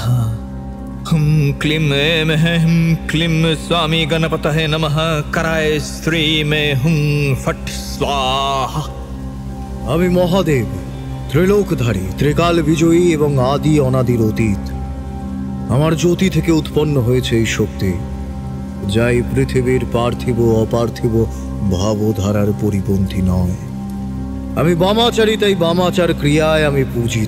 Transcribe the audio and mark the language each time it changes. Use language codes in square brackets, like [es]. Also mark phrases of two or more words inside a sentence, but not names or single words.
[sa] हम क्लीं ऐं ह्रीं क्लीं स्वामी गणपतये नमः। कराय श्री में हुं फट स्वाहा। [bn] আমি মহাদেব, ত্রিলোকধারী, ত্রিকাল বিজয়ী এবং আদি অনাদির অতীত। আমার জ্যোতি থেকে উৎপন্ন হয়েছে এই শক্তি, যা এই পৃথিবীর পার্থিব অপার্থিব ভাবধারার পরিপন্থী নয়। আমি বামাচারী, তাই বামাচার ক্রিয়ায় আমি পূজিত।